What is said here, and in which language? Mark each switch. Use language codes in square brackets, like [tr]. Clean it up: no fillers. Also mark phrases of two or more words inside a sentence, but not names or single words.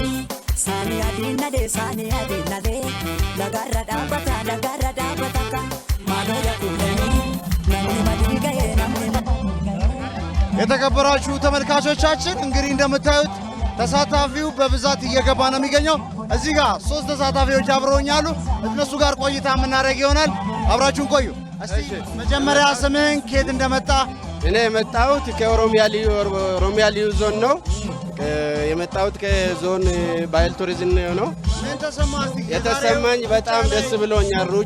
[am] Sani adina de lagarra dabata ka madoya kulani namni madiga namni የተከበራችሁ ተመልካቾቻችን እንግዲህ እንደምታዩት ተሳታፊው በብዛት እየገባ ነው የሚገኘው። እዚህ ጋር 3 ተሳታፊዎች አብረውኛሉ። እነሱ ጋር ቆይታ የምናደርግ ይሆናል። አብራችሁን ቆዩ። እስቲ መጀመሪያ ስምህን ከየት እንደመጣ? እኔ የመጣሁት ከኦሮሚያ ልዩ ዞን ነው። የመጣሁት ከዞን ባህል ቱሪዝም ነው። የተሰማኝ በጣም ደስ ብሎኛል። ሩጫ